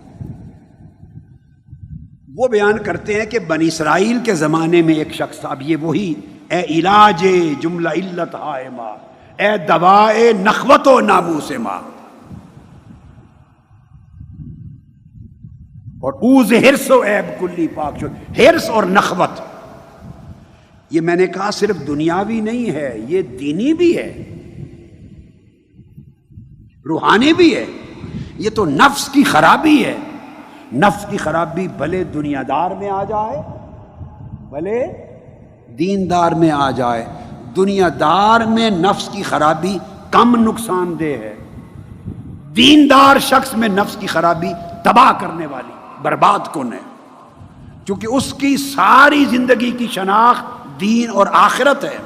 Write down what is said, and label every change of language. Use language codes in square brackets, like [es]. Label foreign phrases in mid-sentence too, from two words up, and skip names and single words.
[ur] وہ بیان کرتے ہیں کہ بنی اسرائیل کے زمانے میں ایک شخص، اب یہ وہی [fa] اے علاج جملہ علت ہائے ماں، اے دوائے نخوت و ناموس ماں، اور اوز حرص و عیب کلی پاک شد۔ [ur] حرص اور نخوت یہ میں نے کہا صرف دنیاوی نہیں ہے، یہ دینی بھی ہے۔ روحانی بھی ہے، یہ تو نفس کی خرابی ہے۔ نفس کی خرابی بھلے دنیا دار میں آ جائے بھلے دیندار میں آ جائے، دنیا دار میں نفس کی خرابی کم نقصان دہ ہے، دیندار شخص میں نفس کی خرابی تباہ کرنے والی، برباد کن ہے، کیونکہ اس کی ساری زندگی کی شناخت دین اور آخرت ہے۔